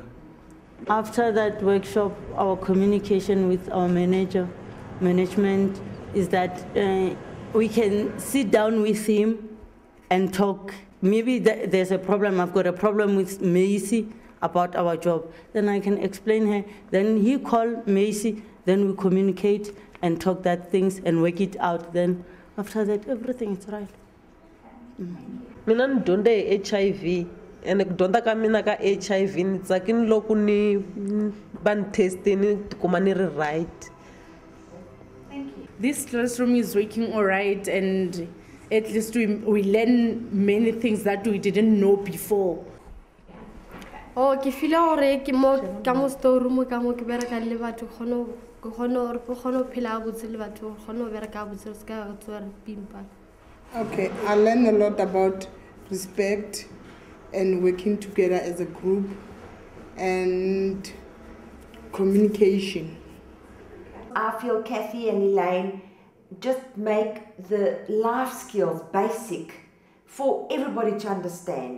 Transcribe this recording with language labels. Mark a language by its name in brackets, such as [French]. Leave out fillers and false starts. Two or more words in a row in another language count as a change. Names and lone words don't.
[English] After that workshop, our communication with our management is that we can sit down with him and talk. Maybe there's a problem, I've got a problem with Macy about our job. Then I can explain her. Then he call Macy, then we communicate and talk that things and work it out. Then after that, everything is right. [Tsonga] Mina ni dyondze HIV and ku dyondza ka mina ka HIV ni tsakini loko ni va ni teste ni tikuma ni ri right. [English] This classroom is working all right, and at least we learn many things that we didn't know before. [Northern Sotho] Oh, ke feel hore ke mo ka mo storeroom ka mo ke bereka le batho khono phela botse le batho khono bereka botse ska tswa pimpa. [English] Okay, I learned a lot about respect and working together as a group and communication. I feel Kathy and Elaine just make the life skills basic for everybody to understand.